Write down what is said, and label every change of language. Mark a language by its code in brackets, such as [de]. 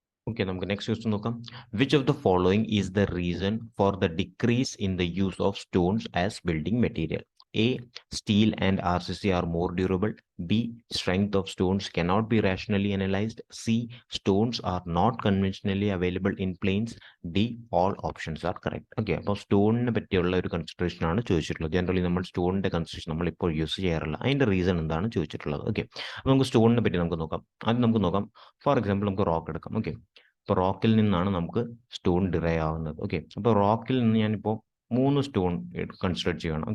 [en] Okay, [ml] നമുക്ക് next question നോക്കാം. [en] Which of the following is the reason for the decrease in the use of stones as building material? A. Steel and RCC are more durable. B. Strength of stones cannot be rationally analyzed. C. Stones are not conventionally available in plains. D. All options are correct. [ml] Okay, അപ്പോൾ സ്റ്റോണിനെ പറ്റിയുള്ള ഒരു consideration ആണ് ചോദിച്ചിട്ടുള്ളത്. Generally നമ്മൾ സ്റ്റോണിന്റെ consideration നമ്മൾ ഇപ്പോൾ use ചെയ്യാറില്ല. അതിന്റെ റീസൺ എന്താണ് ചോദിച്ചിട്ടുള്ളത്. ഓക്കെ, അപ്പോൾ നമുക്ക് സ്റ്റോണിനെ പറ്റി നമുക്ക് നോക്കാം. ആദ്യം നമുക്ക് നോക്കാം. ഫോർ എക്സാമ്പിൾ നമുക്ക് റോക്ക് എടുക്കാം. ഓക്കെ, അപ്പോൾ റോക്കിൽ നിന്നാണ് നമുക്ക് സ്റ്റോൺ ഡിറൈവ് ആവുന്നത്. ഓക്കെ, അപ്പോൾ റോക്കിൽ നിന്ന് ഞാനിപ്പോൾ 3 സ്റ്റോൺ കൺസിഡർ ചെയ്യണം.